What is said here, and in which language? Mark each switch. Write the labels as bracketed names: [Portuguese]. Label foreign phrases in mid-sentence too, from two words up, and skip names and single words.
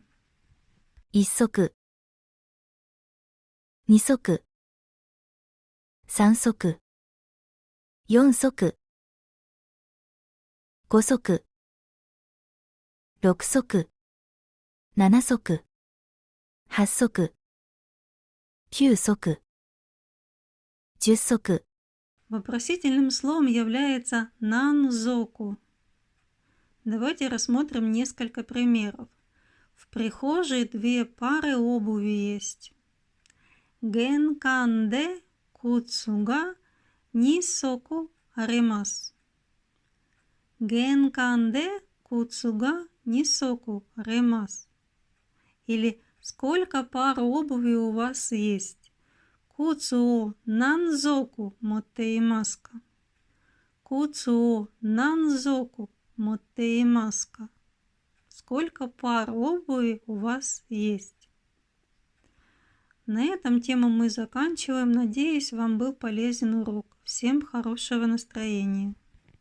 [Japanese] 1 足、2足、3足、4足、5足、6足、7足、8足、9足、10足。 [Russian] Вопросительным словом является нанзоку. Давайте рассмотрим несколько примеров. В прихожей 2 пары обуви есть. [Japanese] 玄関で靴が二足あります. 玄関で靴が二足あります. [Russian] Или сколько пар обуви у вас есть? [Japanese] 靴を何足持っていますか. 靴を何足持っていますか. [Russian] Сколько пар обуви у вас есть? На этом тему мы заканчиваем. Надеюсь, вам был полезен урок. Всем хорошего настроения.